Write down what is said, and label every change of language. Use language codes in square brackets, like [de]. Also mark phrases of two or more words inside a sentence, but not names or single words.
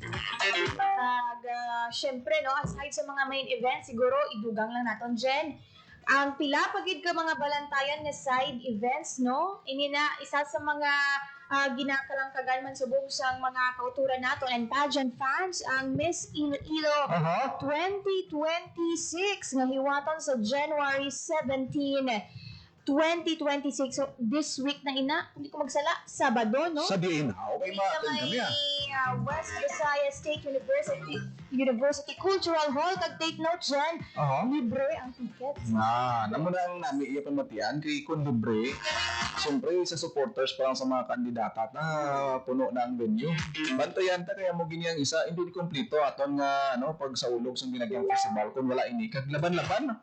[hil] Syempre no, aside sa mga main event, siguro idugang lang naton Jen. Ang pila pagid ka mga balantayan nga side events no, ini na isa sa mga ginakalangkagan man subong sang mga kauturan nato [en] and pageant fans [hil] ang Miss Iloilo 2026 nga hiwaton sa January 17 2026. So, [en] this week [hil] na ina, hindi ko magsala, Sabado, no? Sabihin, okay ma-attend kami West Visayas State University Cultural Hall. [en] Take note [hil] dyan, libre ang tickets. Namo na ang nami iya pamatian kay kun libre. Siyempre sa supporters pa lang sa mga kandidata na puno na ang venue. Bantayan ta kaya mo gini ang isa hindi kompleto aton nga pag sa ulog sa Dinagyang Festival kun wala ini kag laban-laban.